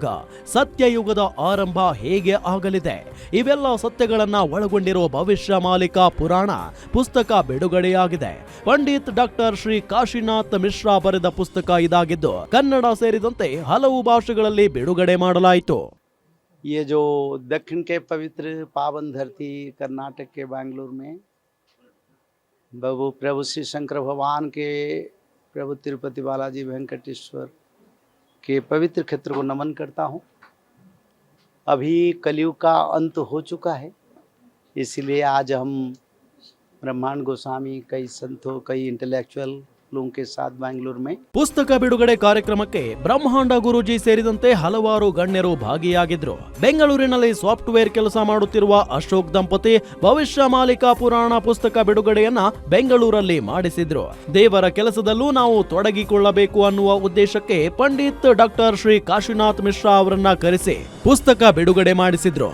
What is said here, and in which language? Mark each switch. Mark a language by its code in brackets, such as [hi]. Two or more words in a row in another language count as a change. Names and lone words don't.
[kn] ಸತ್ಯಯುಗದ ಆರಂಭ ಹೇಗೆ ಆಗಲಿದೆ? ಇವೆಲ್ಲ ಸತ್ಯಗಳನ್ನ ಒಳಗೊಂಡಿರುವ ಭವಿಷ್ಯ ಮಾಲಿಕ ಪುರಾಣ ಪುಸ್ತಕ ಬಿಡುಗಡೆಯಾಗಿದೆ. ಪಂಡಿತ್ ಡಾಕ್ಟರ್ ಶ್ರೀ ಕಾಶಿನಾಥ್ ಮಿಶ್ರಾ ಬರೆದ ಪುಸ್ತಕ ಇದಾಗಿದ್ದು ಕನ್ನಡ ಸೇರಿದಂತೆ ಹಲವು ಭಾಷೆಗಳಲ್ಲಿ ಬಿಡುಗಡೆ ಮಾಡಲಾಯಿತು. [hi] ये जो दक्षिण के पवित्र पावन धरती कर्नाटक के बेंगलुरु में प्रभु श्री शंकर भगवान के प्रभु तिरुपति बालाजी वेंकटेश्वर के पवित्र क्षेत्र को नमन करता हूँ. अभी कलयुग का अंत हो चुका है, इसलिए आज हम ब्रह्मांड गोस्वामी कई संतों कई इंटेलेक्चुअल लोगों के साथ बेंगलुरु में [kn] ಪುಸ್ತಕ ಬಿಡುಗಡೆ ಕಾರ್ಯಕ್ರಮಕ್ಕೆ ಬ್ರಹ್ಮಾಂಡ ಗುರೂಜಿ ಸೇರಿದಂತೆ ಹಲವಾರು ಗಣ್ಯರು ಭಾಗಿಯಾಗಿದ್ರು. ಬೆಂಗಳೂರಿನಲ್ಲಿ ಸಾಫ್ಟ್ವೇರ್ ಕೆಲಸ ಮಾಡುತ್ತಿರುವ ಅಶೋಕ್ ದಂಪತಿ ಭವಿಷ್ಯ ಮಾಲಿಕ ಪುರಾಣ ಪುಸ್ತಕ ಬಿಡುಗಡೆಯನ್ನ ಬೆಂಗಳೂರಲ್ಲಿ ಮಾಡಿಸಿದ್ರು. ದೇವರ ಕೆಲಸದಲ್ಲೂ ನಾವು ತೊಡಗಿಕೊಳ್ಳಬೇಕು ಅನ್ನುವ ಉದ್ದೇಶಕ್ಕೆ ಪಂಡಿತ್ ಡಾಕ್ಟರ್ ಶ್ರೀ ಕಾಶಿನಾಥ್ ಮಿಶ್ರಾ ಅವರನ್ನ ಕರೆಸಿ ಪುಸ್ತಕ ಬಿಡುಗಡೆ ಮಾಡಿಸಿದ್ರು.